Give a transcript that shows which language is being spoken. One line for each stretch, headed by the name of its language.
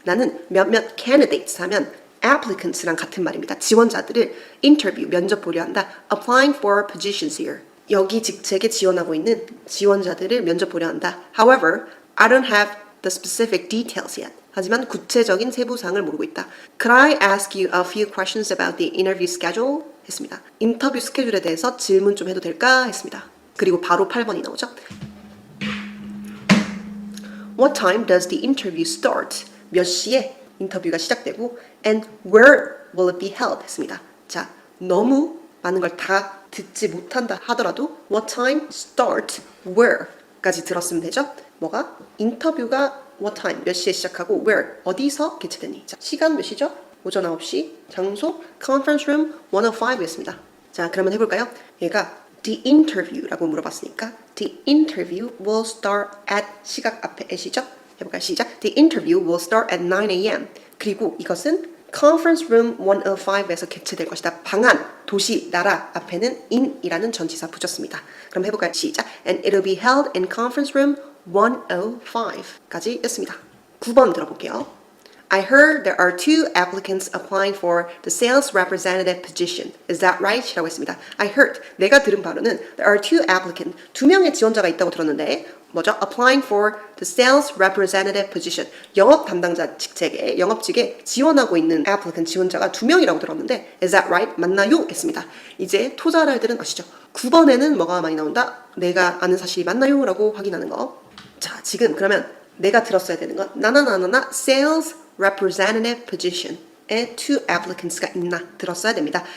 Korean: 나는 몇몇 candidates 하면 applicants랑 같은 말입니다. 지원자들을 interview, 면접 보려 한다.
English: Applying for positions here.
Korean: 여기 직책에 지원하고 있는 지원자들을 면접 보려 한다.
English: However, I don't have the specific details yet.
Korean: 하지만 구체적인 세부사항을 모르고 있다.
English: Could I ask you a few questions about the interview schedule?
Korean: 했습니다. 인터뷰 스케줄에 대해서 질문 좀 해도 될까? 했습니다. 그리고 바로 8번이 나오죠.
English: What time does the interview start?
Korean: 몇 시에 인터뷰가 시작되고
English: and where will it be held
Korean: 했습니다. 자, 너무 많은 걸 다 듣지 못한다 하더라도 what time, start, where까지 들었으면 되죠. 뭐가? 인터뷰가 what time, 몇 시에 시작하고 where, 어디서 개최되니. 자, 시간 몇 시죠? 오전 9시, 장소, conference room 105였습니다. 자, 그러면 해볼까요?
English: 얘가 the interview라고
Korean: 물어봤으니까
English: the interview will start at
Korean: 시각 앞에
English: at이죠?
Korean: 해볼까요? 시작.
English: The interview will start at 9 a.m.
Korean: 그리고 이것은 conference room 105에서 개최될 것이다. 방안, 도시, 나라 앞에는 in이라는 전치사 붙였습니다. 그럼 해볼까요? 시작.
English: And it'll be held in conference room 105
Korean: 까지 였습니다. 9번 들어볼게요.
English: I heard there are 2 applicants applying for the sales representative position. Is that right?
Korean: 라고 했습니다.
English: I heard,
Korean: 내가 들은 바로는
English: there are 2 applicants,
Korean: 2명의 지원자가 있다고 들었는데 뭐죠?
English: Applying for the sales representative position.
Korean: 영업 담당자 직책에, 영업직에 지원하고 있는 applicant 지원자가 2명이라고 들었는데
English: Is that right?
Korean: 맞나요? 했습니다. 이제 토자랄들은 아시죠? 9번에는 뭐가 많이 나온다? 내가 아는 사실이 맞나요? 라고 확인하는 거. 자, 지금 그러면 내가 들었어야 되는 건 나나나나나 sales representative position에 2 applicants가 있나 들었어야 됩니다.